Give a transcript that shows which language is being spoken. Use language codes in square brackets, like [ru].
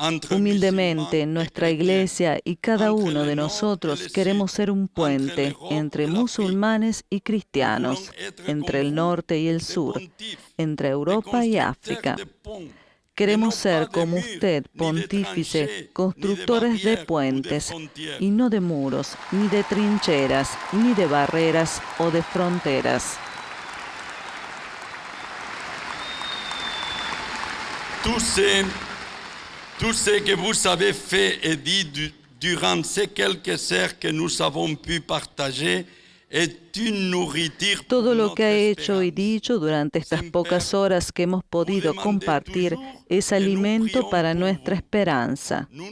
[es] Humildemente, nuestra iglesia y cada uno de nosotros queremos ser un puente entre musulmanes y cristianos, entre el norte y el sur, entre Europa y África. Queremos ser como usted, pontífice, constructores de puentes, y no de muros, ni de trincheras, ni de barreras o de fronteras. [fr] tout ce que vous avez fait et dit durant ces quelques heures que nous avons pu partager est une nourriture. [es] Todo lo que ha hecho y dicho durante estas pocas horas que hemos podido compartir es alimento para nuestra esperanza.